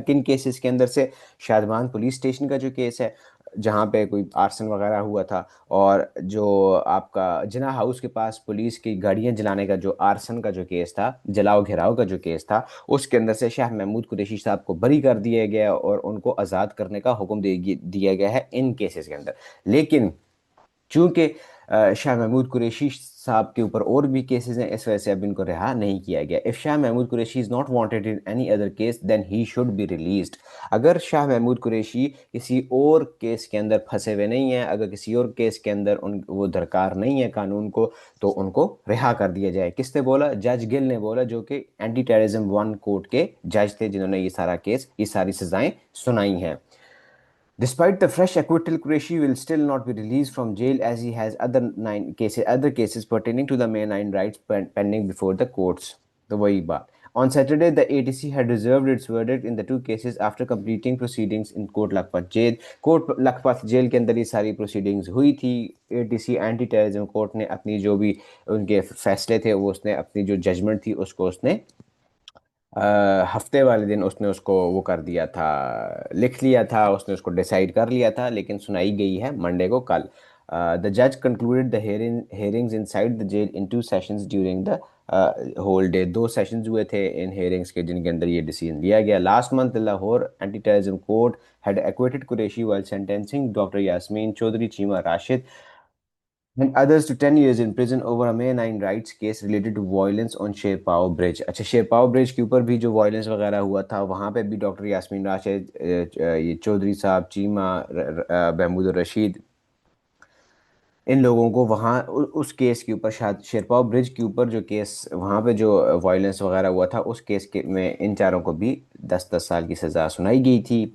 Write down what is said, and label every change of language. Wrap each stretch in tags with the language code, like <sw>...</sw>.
<ur>کن کیسز کے اندر سے؟ شادمان پولیس اسٹیشن کا جو کیس ہے جہاں پہ کوئی آرسن وغیرہ ہوا تھا، اور جو آپ کا جناح ہاؤس کے پاس پولیس کی گاڑیاں جلانے کا جو آرسن کا جو کیس تھا، جلاؤ گھیراؤ کا جو کیس تھا، اس کے اندر سے شاہ محمود قریشی صاحب کو بری کر دیا گیا اور ان کو آزاد کرنے کا حکم دیا گیا ہے ان کیسز کے اندر. لیکن چونکہ شاہ محمود قریشی صاحب کے اوپر اور بھی کیسز ہیں، اس وجہ سے اب ان کو رہا نہیں کیا گیا.</ur> <en>If Shah Mahmood Qureshi is not wanted in any other case then he should be released.</en> <ur>اگر شاہ محمود قریشی کسی اور کیس کے اندر پھنسے ہوئے نہیں ہیں، اگر کسی اور کیس کے اندر وہ درکار نہیں ہے قانون کو، تو ان کو رہا کر دیا جائے. کس نے بولا؟ جج گل نے بولا، جو کہ اینٹی ٹیررزم 1 کورٹ کے جج تھے جنہوں نے یہ سارا کیس، یہ ساری سزائیں سنائی ہیں.</ur> <en>Despite the fresh acquittal, Qureshi will still not be released from jail as he has other cases pertaining to the May 9 riots pending before the courts.</en> <ur>تو وہی بات.</ur> <en>On Saturday, the ATC had reserved its verdict in the 2 cases after completing proceedings in Court Lakhpat jail.</en> <ur>Court Lakhpat jail کے اندر یہ ساری proceedings ہوئی تھی. ATC anti terrorism court نے اپنی جو بھی ان کے فیصلے تھے، وہ اس نے اپنی جو ججمنٹ تھی اس کو اس نے ہفتے والے دن اس نے اس کو وہ کر دیا تھا، لکھ لیا تھا، اس نے اس کو ڈیسائیڈ کر لیا تھا، لیکن سنائی گئی ہے منڈے کو کل.</ur> <en>The judge concluded the hearings inside the jail in two sessions during the whole day.</en> <ur>Do sessions ہوئے تھے ان ہیئرنگس کے جن کے اندر یہ ڈیسیژن لیا گیا.</ur> <en>Last month Lahore anti terrorism court had acquitted Qureshi while sentencing Dr. Yasmin Chaudhary, Chima Rashid and others to 10 years in prison over a May 9 rights case related to violence on Sherpao bridge.</en> <ur>اچھا شیرپاؤ برج کے اوپر بھی جو violence وغیرہ ہوا تھا وہاں پہ بھی ڈاکٹر یاسمین راشد، یہ چودھری صاحب، چیمہ، محمود الرشید، ان لوگوں کو وہاں اس کیس کے اوپر، شاید شیرپاؤ برج کے اوپر جو کیس وہاں پہ جو وائلنس وغیرہ ہوا تھا اس کیس کے میں ان چاروں کو بھی 10 10 سال کی سزا سنائی گئی تھی.</ur>